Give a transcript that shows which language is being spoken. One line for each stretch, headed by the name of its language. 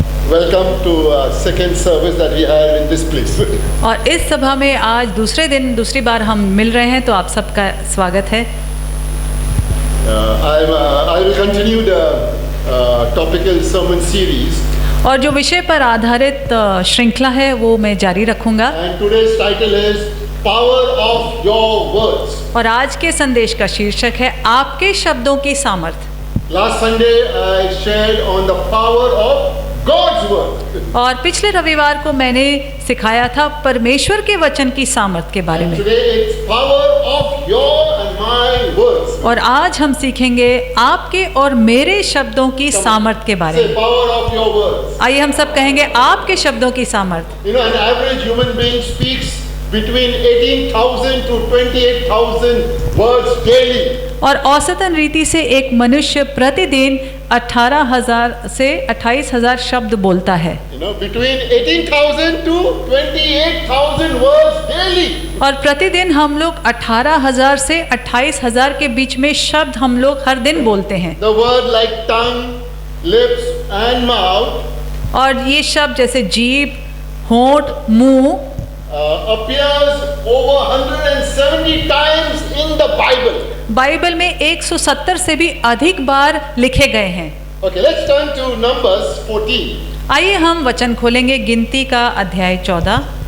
English: Welcome to second service that we have in this place.
Hindi: और इस सभा में आज दूसरे दिन दूसरी बार हम मिल रहे हैं, तो आप सबका स्वागत है।
English: I will continue the topical sermon series,
Hindi: और जो विषय पर आधारित श्रृंखला है वो मैं जारी रखूंगा।
English: and today's title is Power of Your Words.
Hindi: और आज के संदेश का शीर्षक है आपके शब्दों की सामर्थ।
English: Last Sunday I shared on the power of God's word.
Hindi: और पिछले रविवार को मैंने सिखाया था परमेश्वर के वचन की सामर्थ के बारे में।
English: Today it's power of your and my words.
Hindi: और आज हम सीखेंगे आपके और मेरे शब्दों की सामर्थ के बारे
English: Say
Hindi: में।
English: power of your words.
Hindi: आइए हम सब कहेंगे आपके शब्दों की सामर्थ।
English: You know, an average human being speaks between 18,000 to 28,000 words daily.
Hindi: और औसतन रीति से एक मनुष्य प्रतिदिन 18,000 से 28,000 शब्द बोलता है।
English: You know, between 18,000 to 28,000 words daily.
Hindi: और प्रतिदिन हम लोग 18,000 से 28,000 के बीच में शब्द हम लोग हर दिन बोलते हैं।
English: The word like tongue, lips and mouth
Hindi: और ये शब्द जैसे जीभ, होंठ, मुंह
English: appears over 170 times in the Bible.
Hindi: Bible में 170 से भी अधिक बार लिखे गए हैं।
English: Okay, let's turn to Numbers 14.
Hindi: आइए हम वचन खोलेंगे गिनती का अध्याय 14।